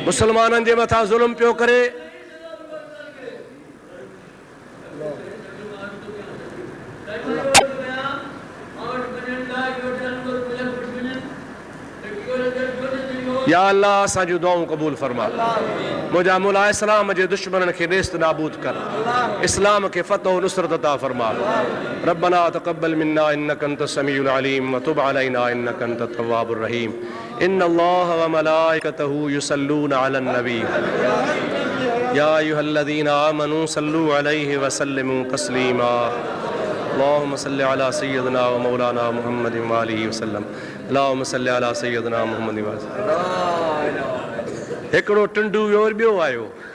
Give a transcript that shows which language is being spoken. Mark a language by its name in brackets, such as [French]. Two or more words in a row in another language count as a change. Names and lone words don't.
[Sindhi] मुसलमाननि जे मथां ज़ुल्म पियो करे, या अल्लाह असांजूं दुआऊं क़बूल फरमा। मुंहिंजा मौला इस्लाम जे दुश्मननि खे नेस्त नाबूद कर, इस्लाम खे फ़तह व नुसरत अता फरमा। [Arabic] ربنا تقبل منا إنك أنت السميع العليم وتب علينا إنك أنت التواب الرحيم. إن الله وملائكته يصلون على النبي يا أيها الذين آمنوا صلوا عليه وسلموا تسليما. اللهم صل على سيدنا ومولانا محمد وآله وسلم. اللهم صل على سيدنا محمد وآله. [Sindhi] हिकिड़ो टुंडू वियो और ॿियो आयो।